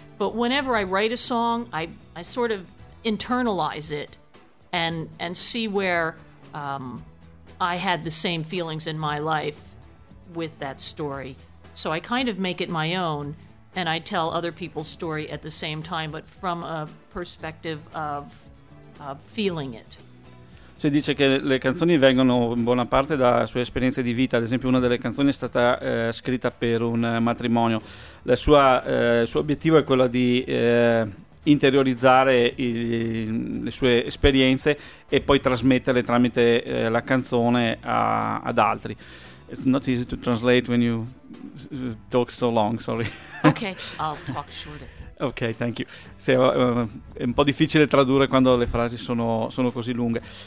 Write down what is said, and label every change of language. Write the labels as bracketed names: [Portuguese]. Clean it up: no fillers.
[English] But whenever I write a song, I sort of internalize it and see where I had the same feelings in my life with that story. So I kind of make it my own, and I tell other people's story at the same time, but from a perspective of feeling it. [Italian] Si dice che le canzoni vengono in buona parte da sue esperienze di vita. Ad esempio, una delle canzoni è stata scritta per un matrimonio. Il suo obiettivo è quello di interiorizzare le sue esperienze e poi trasmetterle tramite la canzone ad altri. [English] It's not easy to translate when you talk so long, sorry. Okay, I'll talk shorter. Ok, thank you. [Italian] Sì, è un po' difficile tradurre quando le frasi sono così lunghe.